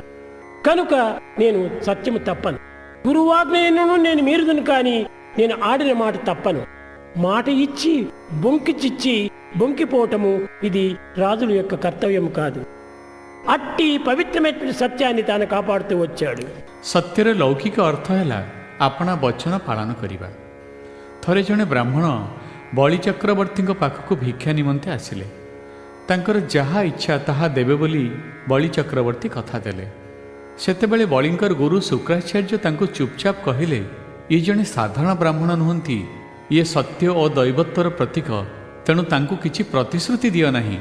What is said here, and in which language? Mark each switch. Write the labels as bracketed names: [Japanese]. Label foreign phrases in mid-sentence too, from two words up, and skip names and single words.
[Telugu] కనుక నేను సత్యము తప్పను, గురువాజ్ఞను నేను మీరుదును, కానీ నేను ఆడిన మాట తప్పను. మాట ఇచ్చి బొంకిపోవటము ఇది రాజుల యొక్క కర్తవ్యం కాదు. అట్టి పవిత్రమైన సత్యాన్ని తాను కాపాడుతూ వచ్చాడు. [Odia] ସତ୍ୟର ଲୌକିକ ଅର୍ଥ ହେଲା ଆପଣା ବଚନ ପାଳନ କରିବା। ଥରେ ଜଣେ ବ୍ରାହ୍ମଣ ବଳି ଚକ୍ରବର୍ତ୍ତୀଙ୍କ ପାଖକୁ ଭିକ୍ଷା ନିମନ୍ତେ ଆସିଲେ। ତାଙ୍କର ଯାହା ଇଚ୍ଛା ତାହା ଦେବେ ବୋଲି ବଳି ଚକ୍ରବର୍ତ୍ତୀ କଥା ଦେଲେ। ସେତେବେଳେ ବଳିଙ୍କର ଗୁରୁ ଶୁକ୍ରାଚାର୍ଯ୍ୟ ତାଙ୍କୁ ଚୁପଚାପ କହିଲେ, ଇଏ ଜଣେ ସାଧାରଣ ବ୍ରାହ୍ମଣ ନୁହନ୍ତି, ଇଏ ସତ୍ୟ ଓ ଦୈବତ୍ୱର ପ୍ରତୀକ, ତେଣୁ ତାଙ୍କୁ କିଛି ପ୍ରତିଶ୍ରୁତି ଦିଅ ନାହିଁ।